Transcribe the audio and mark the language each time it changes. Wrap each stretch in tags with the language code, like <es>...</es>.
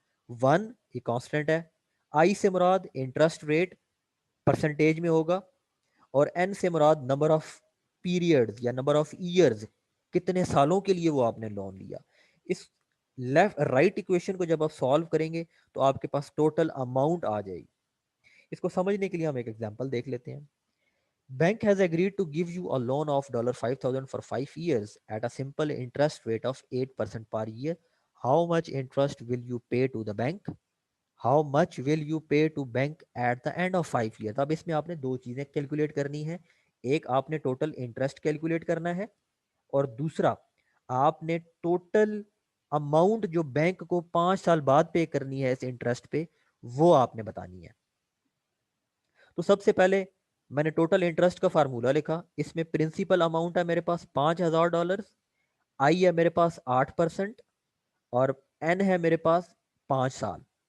<ur>1 یہ کانسٹنٹ ہے. آئی سے مراد انٹرسٹ ریٹ پرسنٹیج میں ہوگا، اور این سے مراد نمبر آف پیریڈز یا نمبر آف ایئرز، کتنے سالوں کے لیے وہ آپ نے لون لیا. اس لیفٹ رائٹ ایکویشن کو جب آپ سالو کریں گے تو آپ کے پاس ٹوٹل اماؤنٹ آ جائے گی. اس کو سمجھنے کے لیے ہم ایک ایگزامپل دیکھ لیتے ہیں.</ur> <en>Bank has agreed to give you a loan of $5,000 for 5 years at a simple interest rate of 8% per year. How much interest will you pay to the bank? How much will you pay to bank at the end of 5 years?</en> <ur>اب اس میں آپ نے دو چیزیں calculate کرنی ہے. ایک آپ نے ٹوٹل انٹرسٹ کیلکولیٹ کرنا ہے، اور دوسرا آپ نے ٹوٹل اماؤنٹ جو بینک کو 5 سال بعد پے کرنی ہے اس انٹرسٹ پہ، وہ آپ نے بتانی ہے. تو سب سے پہلے میں نے ٹوٹل انٹرسٹ کا فارمولا لکھا. اس میں پرنسپل اماؤنٹ ہے میرے پاس $5,000، آئی ہے میرے پاس 8%، اور این ہے میرے پاس 5 سال.</ur>